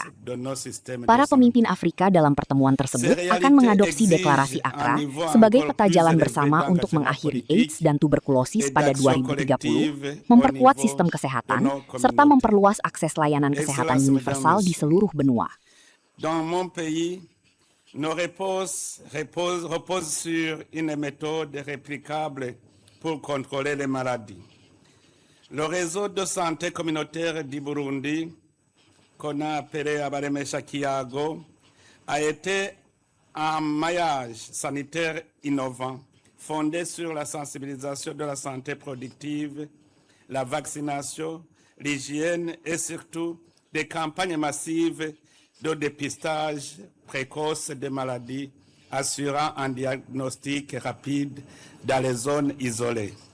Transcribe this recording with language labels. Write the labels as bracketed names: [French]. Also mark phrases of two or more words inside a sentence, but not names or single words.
[Indonesian] Para pemimpin Afrika dalam pertemuan tersebut akan mengadopsi deklarasi Accra sebagai peta jalan bersama untuk mengakhiri AIDS dan tuberkulosis pada 2030, memperkuat sistem kesehatan, serta memperluas akses layanan kesehatan universal di seluruh benua. [French] Dans mon pays, nos réponses reposent sur une méthode réplicable pour contrôler les maladies. Le réseau de santé communautaire du Burundi, qu'on a appelé Abaremesha Kiago, a été un maillage sanitaire innovant, fondé sur la sensibilisation de la santé productive, la vaccination, l'hygiène et surtout des campagnes massives de dépistage précoce des maladies, assurant un diagnostic rapide dans les zones isolées.